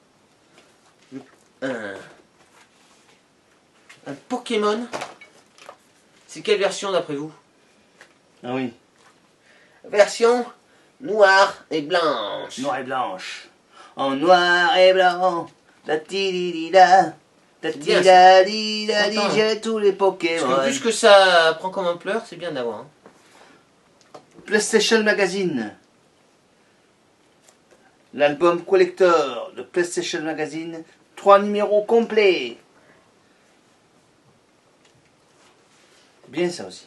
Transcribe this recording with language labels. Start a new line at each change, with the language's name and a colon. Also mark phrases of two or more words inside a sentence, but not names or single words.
French: Un Pokémon. C'est quelle version d'après vous? Ah oui. Version noire et blanche. Noir et blanche. En noir et blanc. La ti-di-di-da. La bien, ti-da-di-da-di. Content. J'ai tous les Parce Pokémon. que vu ce que ça prend comme ampleur, c'est bien d'avoir. Hein. PlayStation Magazine. L'album collector de PlayStation Magazine. 3 numéros complets. Bien ça aussi.